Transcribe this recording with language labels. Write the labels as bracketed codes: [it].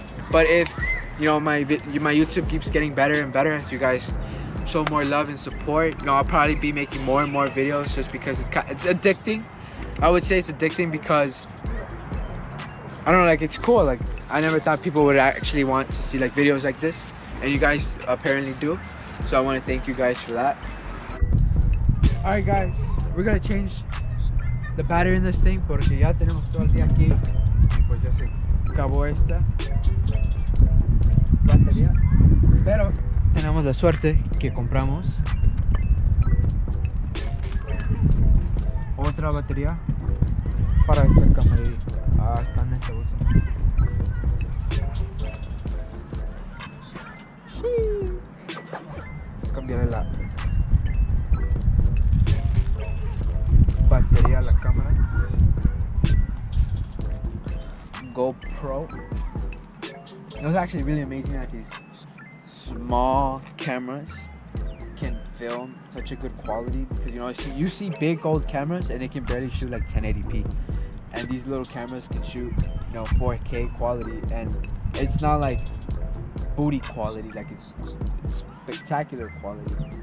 [en] But if you know my YouTube keeps getting better and better as you guys show more love and support, you know, I'll probably be making more and more videos, just because it's addicting. I would say it's addicting because I don't know, like, it's cool. Like, I never thought people would actually want to see like videos like this, and you guys apparently do. So I want to thank you guys for that. All right, guys, we're gonna change the battery in this thing [es] porque ya tenemos todo el día aquí y pues ya se acabó esta batería. Pero tenemos la suerte que compramos otra batería para esta cámara. Está en esta bolsa. Cambiaré la batería a la cámara. GoPro. [en] It was actually really amazing that these small cameras can film such a good quality, because you know, you see big old cameras and they can barely shoot like 1080p, and these little cameras can shoot, you know, 4K quality, and it's not like booty quality, like it's spectacular quality.